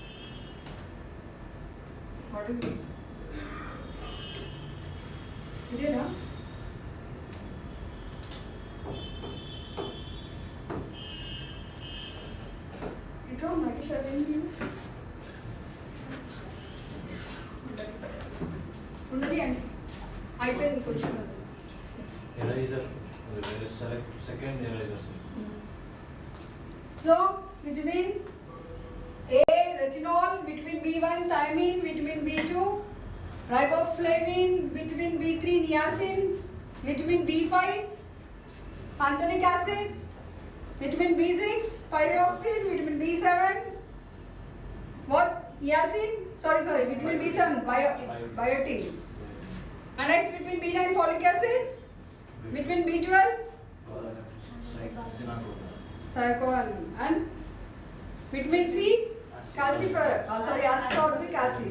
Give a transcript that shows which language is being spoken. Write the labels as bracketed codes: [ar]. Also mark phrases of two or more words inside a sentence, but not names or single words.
[en] what is this? ఇదేనా? [te] ఇట్లా ఉన్నాయి చదివింది ఉన్నది అండి, అయిపోయింది కొంచెం. [en] Eraser, select second eraser. So, vitamin A, retinol, vitamin B1, thiamine, vitamin B2, riboflavin, vitamin B3, niacin, vitamin B5, pantothenic acid, vitamin B6, pyridoxine, vitamin B7, what? Niacin? Sorry, vitamin B7, biotin. And next vitamin B9, folic acid, vitamin B12, Cyanocobalamine, and vitamin C, ascorbic acid.